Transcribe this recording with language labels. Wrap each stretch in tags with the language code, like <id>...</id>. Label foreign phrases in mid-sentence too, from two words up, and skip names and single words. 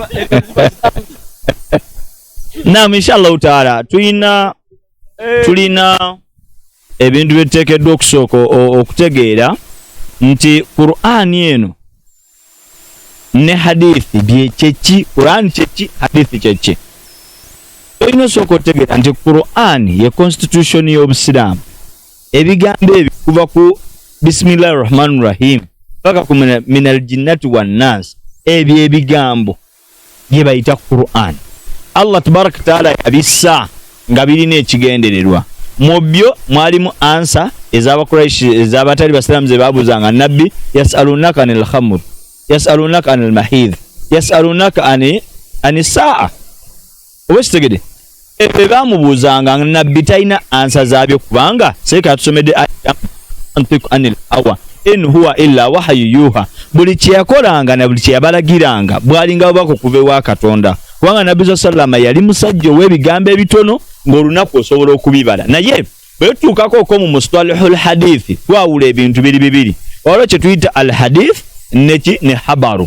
<lg>Naam,</lg> <ar>إن شاء الله تعالى</ar> <lg>tulina ebintu byetuteekeddwa okusooka okutegeera nti Qur'ani eno ne hadithi byeki. Qur'ani kyeki, hadithi kyeki. Olina osooka otegeera nti Qur'ani ye constitution y'Obusiraamu. Ebigambo ebyo kuva ku</lg> <ar>بسم الله الرحمن الرحيم</ar> <lg>paka ku</lg> <ar>من الجنة والناس,</ar> <lg>ebyo ebigambo bye bayita Qur'ani. Allah</lg> <ar>تبارك وتعالى</ar> <lg>yabissa nga birina ekigendererwa. Mu byo mwalimu ansa ez'Abakuraishi ez'abatali basiraamu ze baabuzanga nabbi,</lg> <ar>يسألونك عن الخمر، يسألونك عن المحيض، يسألونك عن الساعة.</ar> <lg>Owekitegede ebyo baamubuuzanga nabbi talina ansa zaabyo kubanga seeka tusomedde</lg> <ar>ينطق عن الهوى إن هو إلا وحي يوحى.</ar> <lg>Buli kye yakolanga na buli kye yabalagiranga bwalinga bubaka okuva ewa Katonda. Kubanga nabbi sallama yali musajja ow'ebigambo ebitono ng'olunaku osobola okubibala. Naye bwe tutuukako okwo mu</lg> <ar>مصطلح الحديث</ar> <lg>twawula ebintu bibiri. Waliwo kye tuyita al hadith ne habaru.</lg>